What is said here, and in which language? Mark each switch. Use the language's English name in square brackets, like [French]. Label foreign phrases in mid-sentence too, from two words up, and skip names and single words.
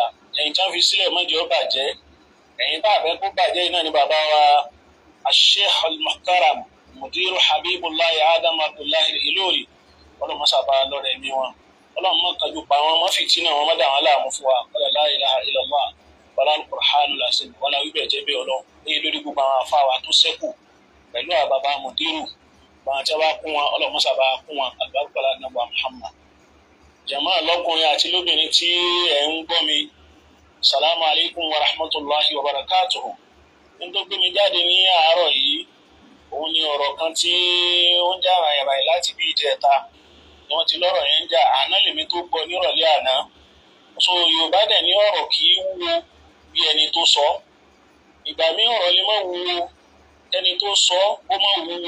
[Yoruba] Ẹ̀yin tí wọ́n fi sílẹ̀ mọ́jọ́ bàjẹ́, ẹ̀yin tá àfẹ́ kó bàjẹ́ iná ni bàbá wa Sheikh al-Muhtaram Mudiru Habibullahi Adam Abdullahi Ìlọrí. Ọlọ́run mọ́sàbá lọ́rẹ̀ mi wọn. Ọlọ́run mọ́ kájú pa wọn, mọ́ fìtínà wọn, mọ́ dà wọn láàmú fún wa. [Arabic] لا إله إلا الله ولا القرآن العظيم wala [Yoruba] wíbẹ̀ jẹ́ bí Ọlọ́run. Èyí lórí gbogbo àwọn àfáà wa tó ṣẹ́kù pẹ̀lú àbàbà Mudiru. Bàwọn tí a bá kún wọn, Ọlọ́run mọ́sàbá kún wọn, àlùbáríkà Ànábì Muhammad. Jàmáà lọ́kùnrin àti lóbìnrin tí ẹ̀ ń gbọ́ mi, [Arabic] السلام عليكم ورحمة الله وبركاته. [Yoruba] Nítorí gbé mi jáde ní àárọ̀ yìí, òun ni ọ̀rọ̀ kan tí ó ń jà ràyàràyà láti bí ìjẹta. Wọ́n ti lọ́rọ̀ yẹn ń jà àná lèmi tó gbọ́ nírọ̀lẹ́ àná. So Yorùbá dẹ̀ ní ọ̀rọ̀ kì í wúwo bí ẹni tó sọ. Ìgbà mí ọ̀rọ̀ lè má wúwo ẹni tó sọ ó má wúwo.